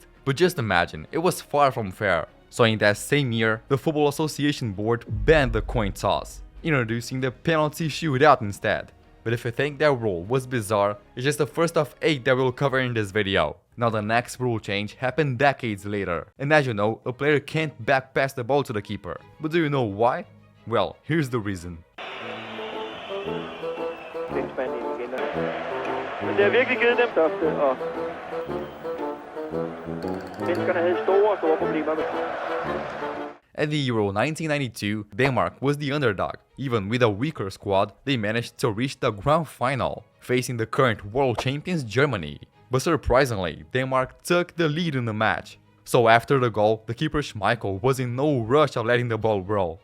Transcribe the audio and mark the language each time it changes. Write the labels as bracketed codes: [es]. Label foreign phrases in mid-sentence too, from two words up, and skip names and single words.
[en] But just imagine, it was far from fair. So in that same year, the Football Association Board banned the coin toss, introducing the penalty shootout instead. But if you think that rule was bizarre, it's just the first of 8 that we'll cover in this video. Now the next rule change happened decades later, and as you know, a player can't back pass the ball to the keeper. But do you know why? Well, here's the reason. [da] Men det har virkelig givet dem største, og svenskerne havde store problemer med. [en] At the Euro 1992, Denmark was the underdog. Even with a weaker squad, they managed to reach the grand final, facing the current world champions Germany. But surprisingly, Denmark took the lead in the match. So after the goal, the keeper Schmeichel was in no rush of letting the ball roll.